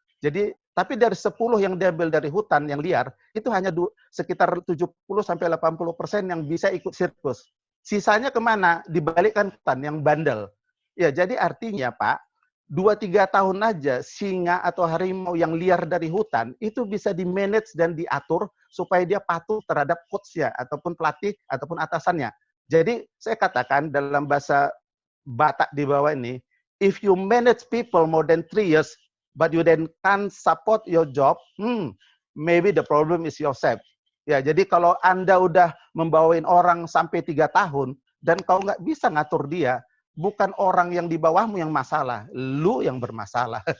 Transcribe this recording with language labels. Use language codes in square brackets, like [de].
[id] Jadi, tapi dari 10 yang diambil dari hutan yang liar, itu hanya sekitar 70-80% yang bisa ikut sirkus. Sisanya kemana? Dibalikkan hutan yang bandel. Ya, jadi artinya Pak, 2-3 tahun aja singa atau harimau yang liar dari hutan itu bisa di-manage dan diatur supaya dia patuh terhadap coach-nya ataupun pelatih ataupun atasannya. Jadi saya katakan dalam bahasa Batak di bawah ini, [en] if you manage people more than 3 years but you then can't support your job, maybe the problem is yourself. [id] Ya, jadi kalau Anda udah membawain orang sampai 3 tahun dan kau nggak bisa ngatur dia, bukan orang yang di bawahmu yang masalah, lu yang bermasalah.